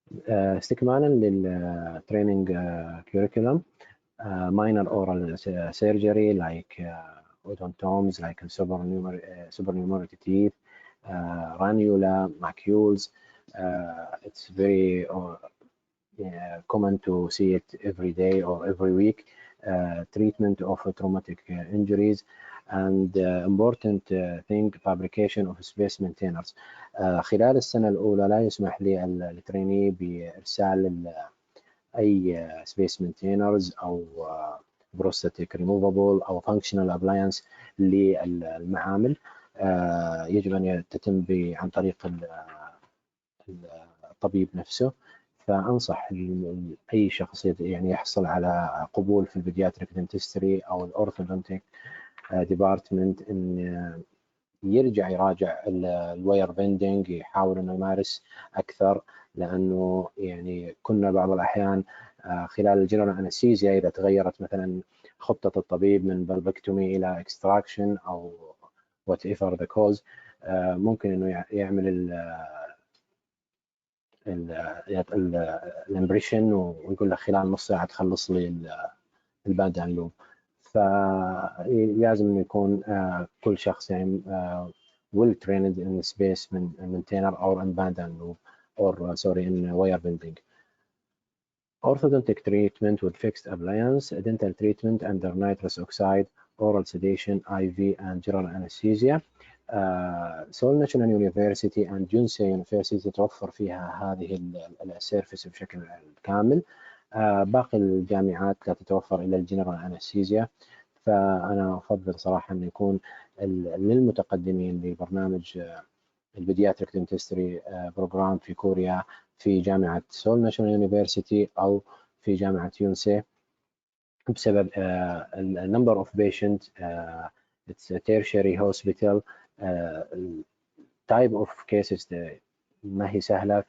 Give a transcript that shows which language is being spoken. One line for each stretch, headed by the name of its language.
Arabic: استكمالا
English: للtraining curriculum, minor oral surgery like odontomes, like supernumerary teeth, ranula, macules. It's very common to see it every day or every week. Treatment of traumatic injuries and important thing, fabrication of space maintainers.
Arabic: خلال السنة الأولى لا يسمح للتريني بإرسال أي space maintainers أو prosthetic removable أو functional appliance للمعامل. يجب أن تتم عن طريق الطبيب نفسه. فأنصح أي شخص يعني يحصل على قبول في البيدياتريك دنتستري أو الأورثودونتيك ديبارتمنت إن يرجع يراجع الواير بندنج، يحاول إنه يمارس أكثر، لأنه يعني كنا بعض الأحيان خلال الجنرال أنستيزيا إذا تغيرت مثلا خطة الطبيب من بلبكتومي إلى إكستراكشن أو
English: whatever the cause،
Arabic: ممكن إنه يعمل الامبريشن ويقول لك خلال نص ساعة تخلص لي الباندان لوب. فلازم إنه يكون كل شخص يعني
English: well trained in space maintainer or in bandana loop or sorry in wire bending. Orthodontic treatment with fixed appliance, dental treatment under nitrous oxide, oral sedation, IV and general anesthesia.
Arabic: سول ناشونال يونيفرسيتي and جونسي يونيفرسيتي توفر فيها هذه السيرفيس بشكل كامل. باقي الجامعات لا تتوفر إلا الجنرال أنستيزيا. فأنا أفضل صراحة أن يكون للمتقدمين لبرنامج البيدياتريك دنتستري بروجرام في كوريا في جامعة سول ناشونال يونيفرسيتي أو في جامعة يونسي، بسبب
English: number of patients, it's a tertiary hospital, type of cases
Arabic: ما هي سهلة.